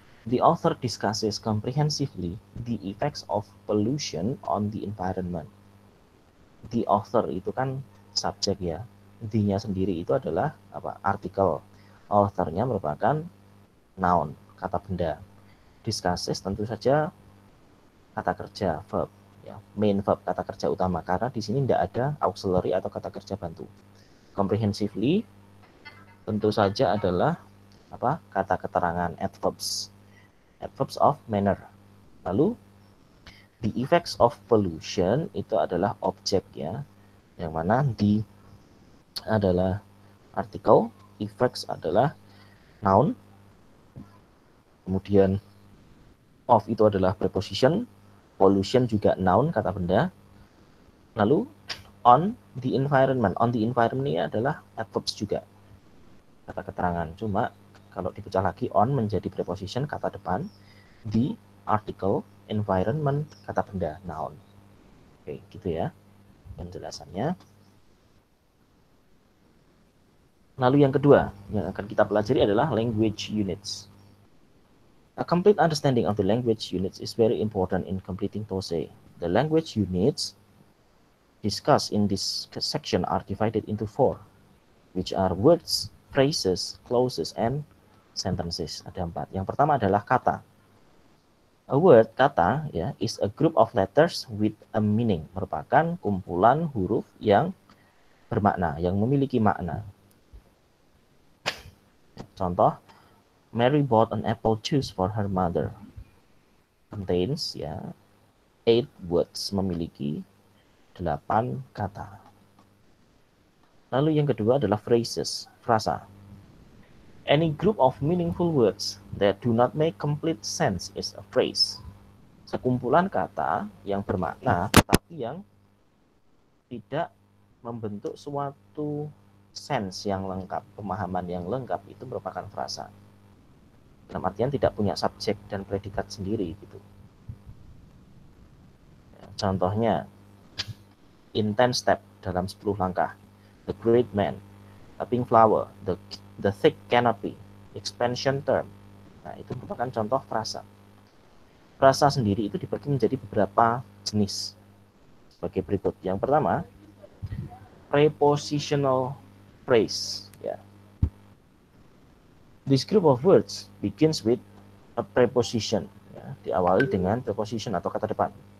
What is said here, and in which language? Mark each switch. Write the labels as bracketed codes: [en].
[en] The author discusses comprehensively the effects of pollution on the environment. The author [id] itu kan subjek ya. The-nya sendiri itu adalah apa? Artikel. Author-nya merupakan noun, kata benda. Discusses tentu saja kata kerja, verb ya. Main verb, kata kerja utama, karena di sini tidak ada auxiliary atau kata kerja bantu. Comprehensively tentu saja adalah apa? Kata keterangan, adverbs of manner. Lalu [en] the effects of pollution [id] itu adalah objek ya, yang mana the adalah artikel, effects adalah noun, kemudian of itu adalah preposition, pollution juga noun, kata benda. Lalu [en] on the environment [id] ini adalah adverbs juga, kata keterangan. Cuma kalau dipecah lagi, on menjadi preposition, kata depan, the article, environment, kata benda, noun. Oke, gitu ya penjelasannya. Lalu yang kedua yang akan kita pelajari adalah language units. [en] A complete understanding of the language units is very important in completing TOEFL. The language units discussed in this section are divided into 4, which are words, phrases, clauses, and sentences. [id] Ada 4. Yang pertama adalah kata. [en] A word, [id] kata, ya, [en] is a group of letters with a meaning. [id] Merupakan kumpulan huruf yang bermakna, yang memiliki makna. [en] Contoh, Mary bought an apple juice for her mother. Contains, [id] ya, 8 words, memiliki 8 kata. Lalu yang kedua adalah phrases, frasa. [en] Any group of meaningful words that do not make complete sense is a phrase. [id] Sekumpulan kata yang bermakna tetapi yang tidak membentuk suatu sense yang lengkap, pemahaman yang lengkap, itu merupakan frasa. Dalam artian tidak punya subjek dan predikat sendiri gitu. Contohnya, [en] in 10 step, [id] dalam 10 langkah. [en] The great man, a pink flower, the thick canopy, expansion term. [id] Nah, itu merupakan contoh frasa. Frasa sendiri itu dibagi menjadi beberapa jenis sebagai berikut. Yang pertama, prepositional phrase. Ya. [en] This group of words begins with a preposition. [id] Ya, diawali dengan preposition atau kata depan.